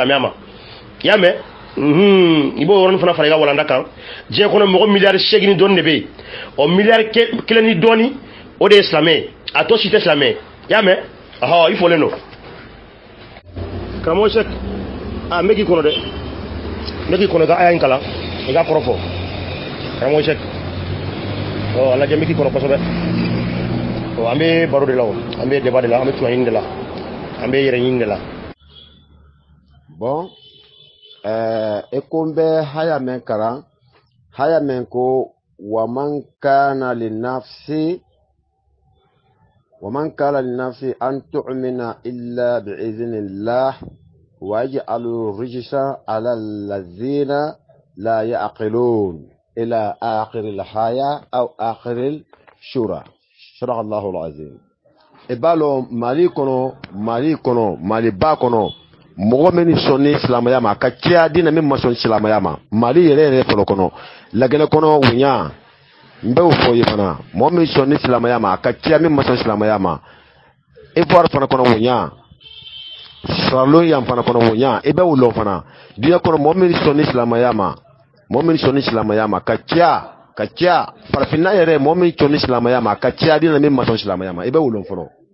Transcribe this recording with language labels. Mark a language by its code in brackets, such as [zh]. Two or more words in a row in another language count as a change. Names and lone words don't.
[bm] silamɛya ma i y'a mɛn i b'o yɔrɔnin fana fara i ka walanda kan diɲɛ kɔnɔ mɔgɔ miliyari 8 ni dɔɔnin de bɛ yen miliyari 1 ni dɔɔnin o de ye silamɛ ye a tɔ si tɛ silamɛ ye i y'a mɛn i fɔlen don karamɔgɔ Sɛki n bɛ k'i kɔnɔ dɛ n bɛ k'i kɔnɔ i ka aya in kalan i ka kɔrɔ fɔ karamɔgɔ Sɛki a lajɛ n bɛ k'i kɔnɔ kosɛbɛ an bɛ baro de la an bɛ débat de la an bɛ tuɲɛ ɲini de la an bɛ yɛrɛ ɲini de la bon ko n bɛ haya min kalan haya min ko [ar] وما كان لنفس أن تؤمن إلا بإذن الله ويجعل الرجس على الذين لا يعقلون إلى آخر الآية أو آخر السورة صدق الله العظيم [bm] ebalo mali kono mali ba kono mɔgɔ min sɔnni silamɛya ma ka caya dina min ma sɔn silamɛya ma mali yɛrɛ fɔlɔ kɔnɔ lagɛnɛ kɔnɔ wunya n bɛ o fɔ ye fana mɔgɔ min sɔnni silamɛya ma ka caya min ma sɔn silamɛya ma Ivoire fana kɔnɔ wunya Sierra yan fana kɔnɔ wunya i bɛ o lɔn fana diɲɛ kɔnɔ mɔgɔ min sɔnni silamɛya ma ka caya farafinna yɛrɛ mɔgɔ min sɔnni silamɛya ma ka caya dina min ma sɔn silamɛya ma i bɛ o lɔn fɔlɔ